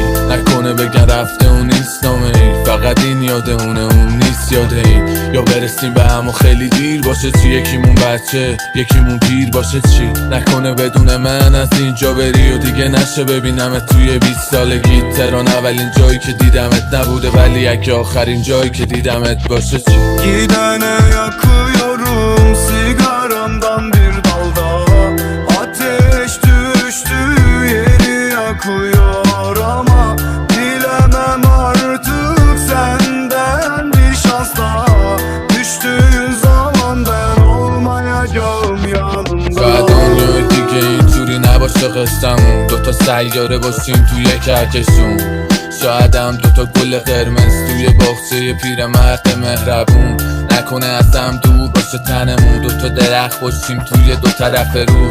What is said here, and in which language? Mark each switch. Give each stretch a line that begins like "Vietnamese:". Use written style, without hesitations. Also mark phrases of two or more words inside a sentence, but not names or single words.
Persian: نکنه بگن رفته اون نیست نامه ای، فقط این یاده اون نیست یاده این. یا برسیم به هم و خیلی دیر باشه، چی یکیمون بچه یکیمون پیر باشه. چی نکنه بدون من از اینجا بری و دیگه نشه ببینمت توی 20 سالگی. تهران اولین جایی که دیدمت نبوده ولی اگه آخرین جایی که دیدمت باشه. چی
Turkish: Gidene yakıyorum sigaramdan bir dalda. Ateş düştü yeri yakıyor ama dilemem artık senden bir şans daha. Düştüğün zaman ben olmayacağım yanında.
Persian: شاید دنیای دیگه اینجوری نباشه قصه‌مون، دوتا سیاره باشیم توی کهکشون. شاید هم دوتا گل قرمز توی باغچه پیرمرد مهربون. نکنه از هم دور باشه تنمون، دوتا درخت باشیم توی دو طرف رود.